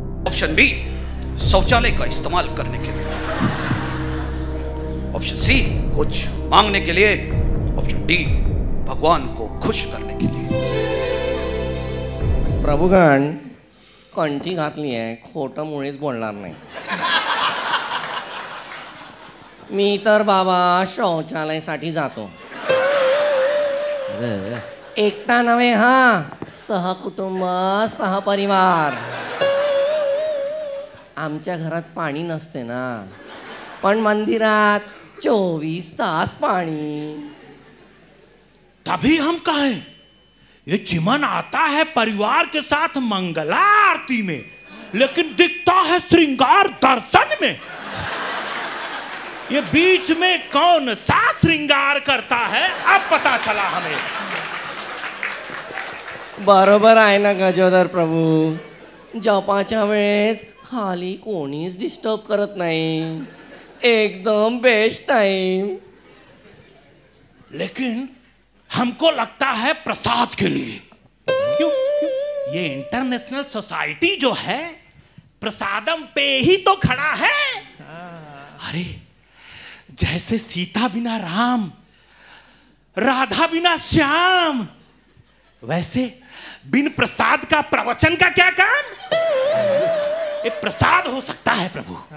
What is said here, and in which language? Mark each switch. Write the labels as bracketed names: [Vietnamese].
[Hindi] Option B, शौचालय का इस्तेमाल करने के लिए। ऑप्शन सी, कुछ मांगने के लिए। ऑप्शन डी, भगवान को खुश करने के लिए। [Marathi] प्रभुगण कंठी घातली आहे, खोटं मुळीच बोलणार नाही। मी तर बाबा शौचालयासाठी जातो, एकटा नव्हे, हा सहकुटुंब सहपरिवार। आमच्या घरात पाणी नसते ना, पण मंदिरात 24 तास पाणी। [Hindi] तभी हम कहें ये चिमन आता है परिवार के साथ मंगला आरती में, लेकिन दिखता है श्रृंगार दर्शन में। ये बीच में कौन सा श्रृंगार करता है, अब पता चला हमें। [Marathi] बरोबर आहे ना गजोदर प्रभू, जपाच्या वेळेस खाली कोणीच डिस्टर्ब करत नाही, एकदम बेस्ट टाइम। [Hindi] लेकिन हमको लगता है प्रसाद के लिए। क्यों? ये इंटरनेशनल सोसाइटी जो है प्रसादम पे ही तो खड़ा है। अरे जैसे सीता बिना राम, राधा बिना श्याम, वैसे बिन प्रसाद का प्रवचन का क्या काम? ये प्रसाद हो सकता है प्रभु।